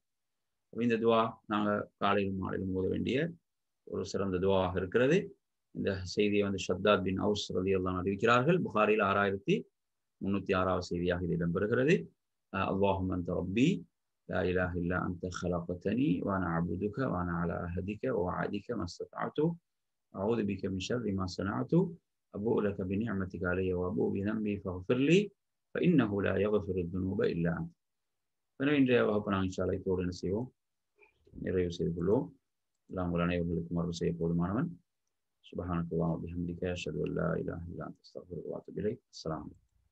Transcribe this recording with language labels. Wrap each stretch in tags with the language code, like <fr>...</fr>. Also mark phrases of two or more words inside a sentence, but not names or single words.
<ta>இந்த துவா நாங்கள் காலையிலும் மாலையிலும் ஓத வேண்டிய ஒரு சிறந்த துவாவாக இருக்கிறது. இந்த செய்தியை ஷத்தாத் பின் அவுஸ் ரலியல்லாஹு அறிவிக்கிறார்கள். புகாரில் 6306 செய்தியாக இது இடம்பெறுகிறது.</ta> <ar>اللهم أنت ربي لا إله إلا أنت خلقتني وانا عبدك وانا على عهدك ووعدك ما استطعت اعوذ بك من شر ما صنعت ابوء لك بنعمتك علي وابوء بذنبي فاغفر لي فانه لا يغفر الذنوب الا انت.</ar> <ta>எனவே இன்றைய வகுப்பு நாங்கள்</ta> <ar>إن شاء الله</ar> <ta>இதோடு என்ன செய்வோம், நிறைவு செய்து கொள்வோம். அல்லாஹ் உங்கள் அனைவர்களுக்கும் அருள் செய்ய போதுமானவன்.</ta> <ar>سبحان الله وبحمده أشهد أن لا إله إلا أنت أستغفرك وأتوب إليك. السلام عليكم.</ar>